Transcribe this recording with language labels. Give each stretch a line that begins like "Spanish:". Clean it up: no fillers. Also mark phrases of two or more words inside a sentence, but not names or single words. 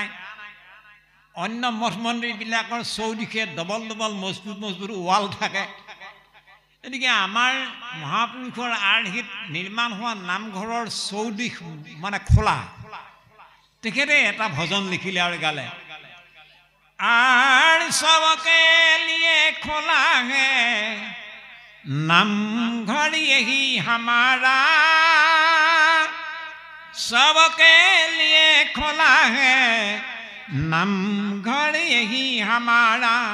Assamese: অন্য মঠ মন্দিৰবিলাকৰ চৌদিশে ডবল ডবল মজবুত মজবুত ৱাল থাকে। গতিকে আমাৰ মহাপুৰুষৰ আৰ্হিত নিৰ্মাণ হোৱা নামঘৰৰ চৌদিশ মানে খোলা। তেখেতে এটা ভজন লিখিলে আৰু গালে,
Hindi: आर सबके लिए खोला है नाम घर यही हमारा, सबके लिए खोला है नाम घर यही हमारा।